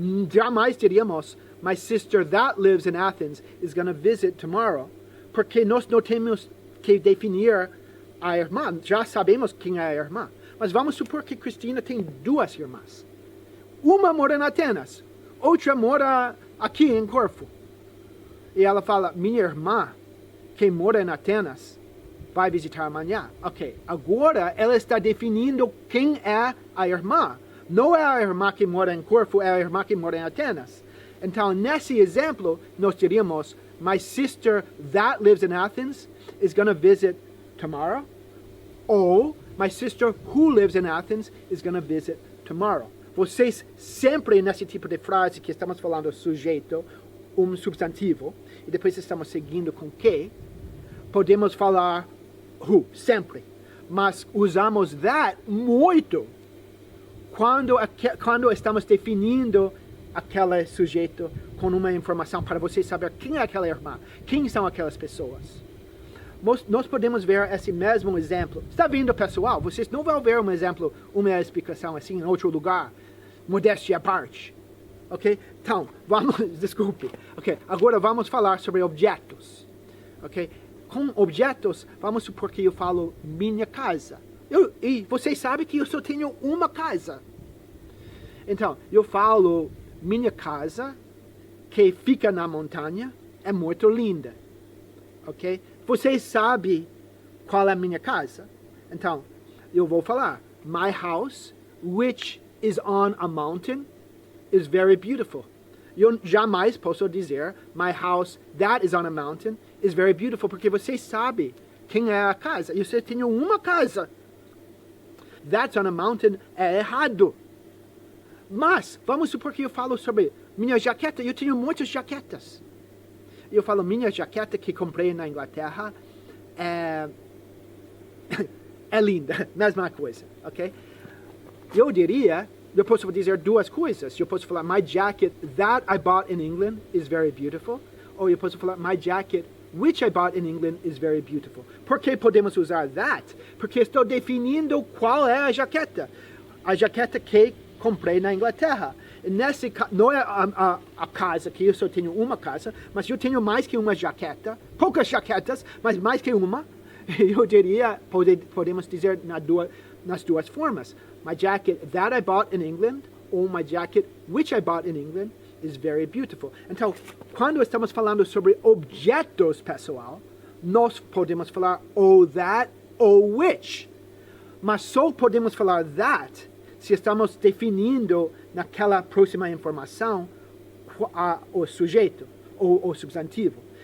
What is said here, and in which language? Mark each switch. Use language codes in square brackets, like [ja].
[pt] Jamais diríamos, [en] my sister that lives in Athens is going to visit tomorrow. [pt] Porque nós não temos que definir a irmã, já sabemos quem é a irmã. Mas vamos supor que Cristina tem duas irmãs. Uma mora em Atenas. Outra mora aqui em Corfu. E ela fala, minha irmã, que mora em Atenas, vai visitar amanhã. Ok, agora ela está definindo quem é a irmã. Não é a irmã que mora em Corfu, é a irmã que mora em Atenas. Então, nesse exemplo, nós diríamos, [en] my sister that lives in Athens is going to visit tomorrow. [pt] Ou, [en] My sister who lives in Athens is going to visit tomorrow. [pt] Vocês sempre nesse tipo de frase que estamos falando sujeito, substantivo, e depois estamos seguindo com que, podemos falar who, sempre. Mas usamos that muito quando estamos definindo aquele sujeito com uma informação para você saber quem é aquela irmã, quem são aquelas pessoas. Nós podemos ver esse mesmo exemplo. Está vendo, pessoal? Vocês não vão ver um exemplo, uma explicação assim em outro lugar. Modéstia à parte. Ok? Então, vamos, desculpe. Ok, agora vamos falar sobre objetos. Ok? Com objetos, vamos supor que eu falo minha casa. E vocês sabem que eu só tenho uma casa. Então, eu falo minha casa, que fica na montanha, é muito linda. Ok? Vocês sabem qual é a minha casa? Então, eu vou falar, [en] my house, which is on a mountain, is very beautiful. [pt] Eu jamais posso dizer, [en] my house that is on a mountain is very beautiful, [pt] porque vocês sabem quem é a casa. Eu só tenho uma casa. [en] That's on a mountain [pt] é errado. Mas, vamos supor que eu falo sobre minha jaqueta. Eu tenho muitas jaquetas. Eu falo, minha jaqueta que comprei na Inglaterra é linda, mesma coisa, ok? Eu posso dizer duas coisas. Eu posso falar, [en] my jacket that I bought in England is very beautiful. [pt] Ou eu posso falar, [en] my jacket which I bought in England is very beautiful. [pt] Por que podemos usar that? Porque estou definindo qual é a jaqueta. A jaqueta que comprei na Inglaterra. Nesse, não é a casa, que eu só tenho uma casa, mas eu tenho mais que uma jaqueta, poucas jaquetas, mas mais que uma. Eu diria, podemos dizer nas duas formas. [en] My jacket that I bought in England, [pt] ou [en] my jacket which I bought in England, is very beautiful. [pt] Então, quando estamos falando sobre objetos, pessoal, nós podemos falar ou that ou which. Mas só podemos falar that se estamos definindo naquela próxima informação o sujeito ou o substantivo.